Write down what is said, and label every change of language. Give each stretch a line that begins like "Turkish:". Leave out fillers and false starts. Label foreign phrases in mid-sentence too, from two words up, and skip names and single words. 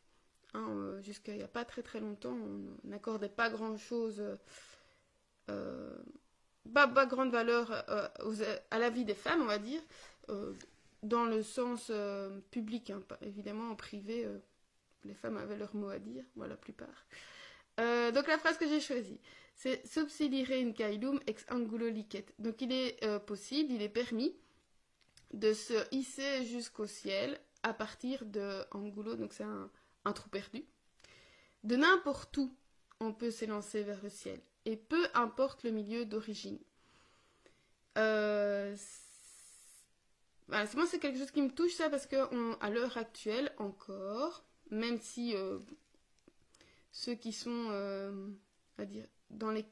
French: Jusqu'à il n'y a pas très très longtemps, on n'accordait pas grand-chose, pas grande valeur à la vie des femmes, on va dire, dans le sens public. Évidemment, en privé, les femmes avaient leur mot à dire, la plupart. Donc la phrase que j'ai choisie, c'est «
Latin: Subsilire in caelum ex angulo licet ».
French: Donc il est possible, il est permis de se hisser jusqu'au ciel à partir de Angulo, donc c'est un trou perdu. De n'importe où, on peut s'élancer vers le ciel, et peu importe le milieu d'origine. Voilà, moi, c'est quelque chose qui me touche, ça, parce qu'à l'heure actuelle, encore, même si ceux qui sont, on va dire, dans les...